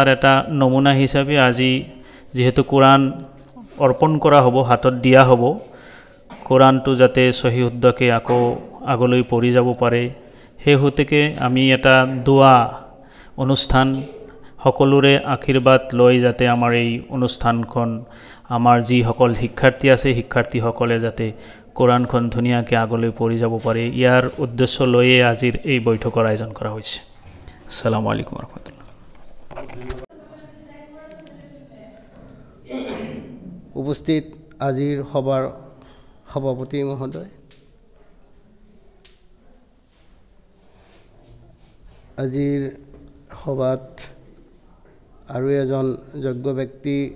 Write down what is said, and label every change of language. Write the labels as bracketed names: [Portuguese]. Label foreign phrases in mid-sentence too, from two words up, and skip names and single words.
[Assamese] এটা নমুনা হিচাপে আজি যেহেতু কোৰাণ অৰ্পণ কৰা হ'ব হাতত দিয়া হ'ব কোৰাণটো যাতে সহি শুদ্ধকে আকৌ আগলৈ পঢ়ি যাব পাৰে সেই হেতুকে আমি এটা দোৱা অনুষ্ঠান সকলোৰে আশীৰ্বাদ লৈ যাতে আমাৰ এই অনুষ্ঠানখন আমাৰ যি সকল শিক্ষাৰ্থী আছে শিক্ষাৰ্থীসকলে যাতে কোৰাণখন ধুনীয়াকৈ আগলৈ পঢ়ি যাব পাৰে ইয়াৰ উদ্দেশ্য লৈয়ে আজিৰ এই বৈঠকৰ আয়োজন কৰা হৈছে [Arabic] السلام عليكم رحمة الله [Assamese] উপস্থিত আজিৰ সভাৰ সভাপতি মহোদয় আজিৰ সভাত আৰু এজন যোগ্য ব্যক্তি